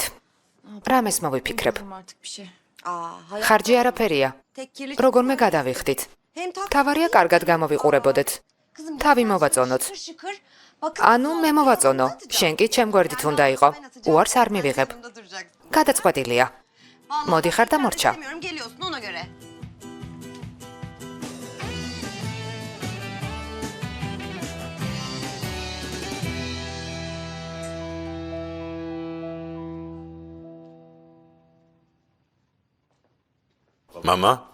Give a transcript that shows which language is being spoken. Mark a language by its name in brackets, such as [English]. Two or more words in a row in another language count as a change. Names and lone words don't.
[Georgian] რამეს მოვიფიქრებ. ხარჯი არაფერია. როგორმე გადავიხდით. თავარია კარგად გამოვიყურებოდეთ. თავი მოვაწონოთ. ანუ მე მოვაწონო. შენ კი ჩემ გვერდით უნდა იყო. უარს არ მივიღებ. გადაწყვეტილია. მოდი ხარ და მორჩა. [Turkish] Geliyorsun ona göre. [Georgian] მამა?